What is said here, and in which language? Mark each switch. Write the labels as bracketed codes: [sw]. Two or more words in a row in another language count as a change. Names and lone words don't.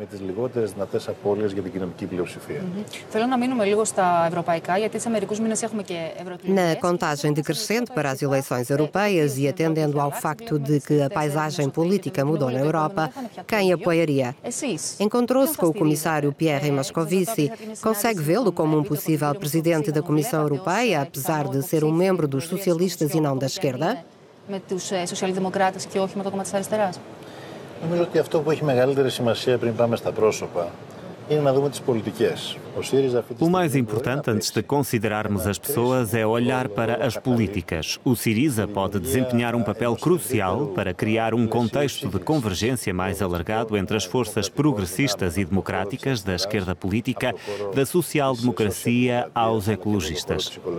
[pt] Na contagem decrescente para as eleições europeias e atendendo ao facto de que a paisagem política mudou na Europa, quem apoiaria? Encontrou-se com o comissário Pierre Moscovici. Consegue vê-lo como um possível presidente da Comissão Europeia, apesar de ser um membro dos socialistas e não da esquerda? [el] Νομίζω ότι αυτό που έχει μεγαλύτερη σημασία πριν πάμε στα πρόσωπα είναι να δούμε τις πολιτικές. [pt] O mais importante, antes de considerarmos as pessoas, é olhar para as políticas. O Syriza pode desempenhar um papel crucial para criar um contexto de convergência mais alargado entre as forças progressistas e democráticas da esquerda política, da social-democracia aos ecologistas.